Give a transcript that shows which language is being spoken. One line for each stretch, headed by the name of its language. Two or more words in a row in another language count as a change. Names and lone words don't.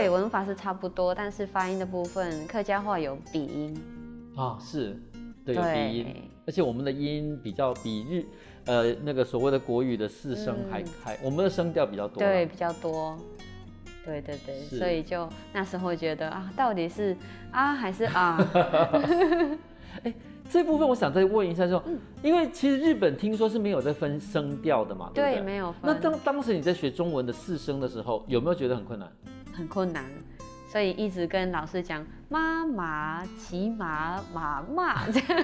Chinese: 對，文法是差不多，但是發音的部分，客家話有鼻音。是。對，有鼻音，而且我們的音比較比那個所謂的國語的四聲還我們的聲調比較多。對，比較多。對，所以就那時候覺得啊，到底是啊還是啊？这部分我想再问一下，因为其实日本听说是没有在分声调的嘛，对不对？对，没有分。那当时你在学中文的4声的时候，有没有觉得很困难？很困难，所以一直跟老师讲妈妈、骑马、妈妈这样。